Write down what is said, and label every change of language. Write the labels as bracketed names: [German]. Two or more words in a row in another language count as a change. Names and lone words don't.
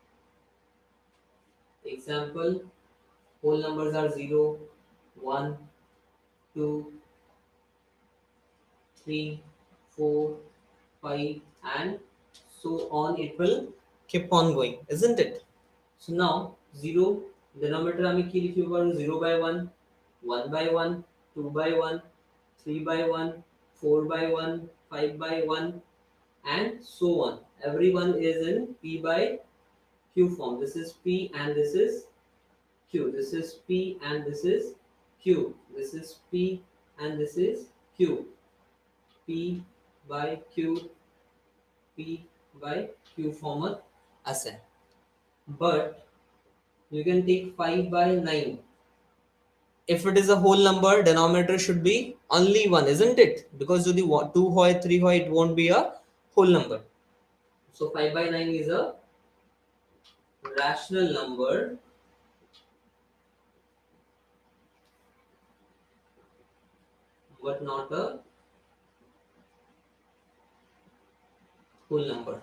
[English] Example, whole numbers are 0, 1, 2, 3, 4, 5, and so on. It will keep on going, isn't it? So now 0 denominator [Assamese] আমি কি লিখিব পাৰো [English] 0 by 1, 1 by 1, 2 by 1, 3 by 1, 4 by 1, 5 by 1, and so on. Everyone is in P by Q form. This is P and this is Q. This is P and this is Q. This is P and this is Q. P by Q, P by Q form আছে. But you can take 5 by 9. If it is a whole number, denominator should be only 1, isn't it? [Assamese] Because যদি 2 হয় 3 হয়, [English] it won't be a whole number. So 5 by 9 is a rational number, but not a whole number.